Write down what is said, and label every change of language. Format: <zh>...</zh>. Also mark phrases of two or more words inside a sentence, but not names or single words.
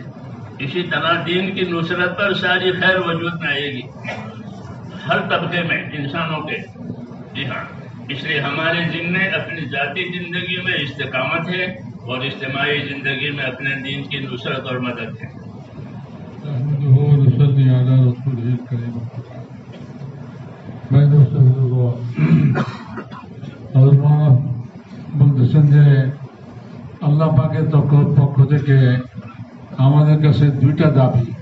<ur>اسی طرح دین کی نصرت پر ساری خیر وجود میں آئے گی، ہر طبقے میں انسانوں کے۔ جی ہاں، اس لیے ہمارے ذمے اپنی ذاتی زندگی میں استقامت ہے اور اجتماعی زندگی میں اپنے دین کی نصرت اور مدد ہے۔</ur> <bn>আল্লাহ পাকের পক্ষ থেকে আমাদের কাছে দুইটা দাবি।</bn>